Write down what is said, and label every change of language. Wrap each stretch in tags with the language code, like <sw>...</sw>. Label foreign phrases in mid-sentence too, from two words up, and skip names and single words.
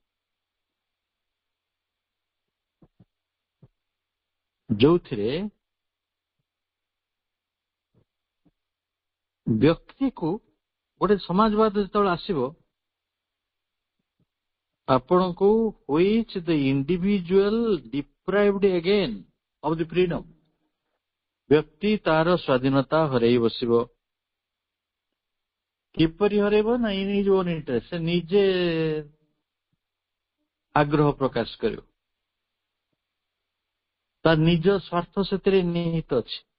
<or>ଯୋଉଥିରେ ବ୍ୟକ୍ତିକୁ ଗୋଟେ ସମାଜବାଦ ଯେତେବେଳେ ଆସିବ ଆପଣଙ୍କୁ</or> <en>which the individual deprived again of the freedom,</en> <or>ବ୍ୟକ୍ତି ତାର ସ୍ୱାଧୀନତା ହରେଇ ବସିବ। କିପରି ହରେଇବ ନା</or> <en>in own interest,</en> <or>ସେ ନିଜେ ଆଗ୍ରହ ପ୍ରକାଶ କରିବ, ତା ନିଜ ସ୍ୱାର୍ଥ ସେଥିରେ ନିହିତ ଅଛି।</or>